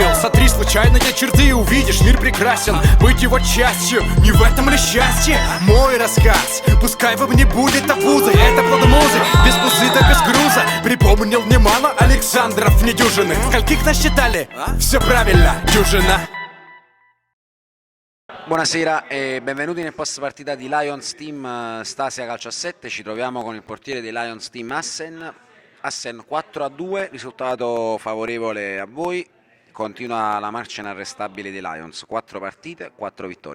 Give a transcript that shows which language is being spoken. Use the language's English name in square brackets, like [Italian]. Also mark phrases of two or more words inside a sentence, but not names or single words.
[Russian] Сотри случайные черты, увидишь, мир прекрасен. Быть его частью, не в этом ли счастье? Мой рассказ, пускай вам не будет обузой. Это плод музы, без музы да без груза. Pripomnil немало Александров недюжинных. Скольких насчитали? Все правильно, дюжина. [Italian] Buonasera e benvenuti nel post partita di Lions Team Stasia Calcio a 7. Ci troviamo con il portiere dei Lions Team Assen 4-2, risultato favorevole a voi. Continua la marcia inarrestabile dei Lions, 4 partite, 4 vittorie.